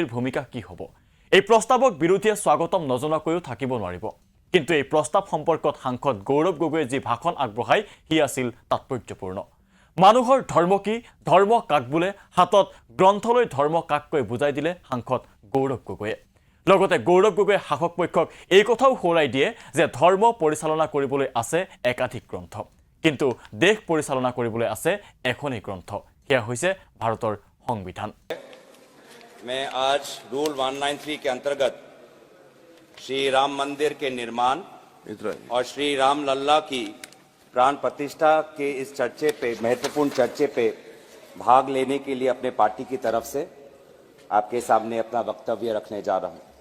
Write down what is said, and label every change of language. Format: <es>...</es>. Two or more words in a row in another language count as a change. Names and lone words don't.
<as>ভূমিকা কি হ'ব এই প্ৰস্তাৱক বিৰোধীয়ে স্বাগতম নজনাকৈও থাকিব নোৱাৰিব কিন্তু এই প্ৰস্তাৱ সম্পৰ্কত সাংসদ গৌৰৱ গগৈয়ে যি ভাষণ আগবঢ়ায় হি আছিল তাৎপৰ্যপূৰ্ণ মানুহৰ ধৰ্ম কি ধৰ্ম কাক বোলে হাতত গ্ৰন্থলৈ ধৰ্ম কাককৈ বুজাই দিলে সাংসদ গৌৰৱ গগৈয়ে লগতে গৌৰৱ গগৈয়ে শাসক পক্ষক এই কথাও সোঁৱৰাই দিয়ে যে ধৰ্ম পৰিচালনা কৰিবলৈ আছে একাধিক গ্ৰন্থ কিন্তু দেশ পৰিচালনা কৰিবলৈ আছে এখনেই গ্ৰন্থ সেয়া হৈছে ভাৰতৰ সংবিধান</as> <hi>मैं आज रूल 193 के अंतर्गत श्री राम मंदिर के निर्माण और श्री राम लल्ला की प्राण प्रतिष्ठा के इस चर्चे पे महत्वपूर्ण चर्चे पे भाग लेने के लिए अपने पार्टी की तरफ से आपके सामने अपना वक्तव्य रखने जा रहा हूं</hi>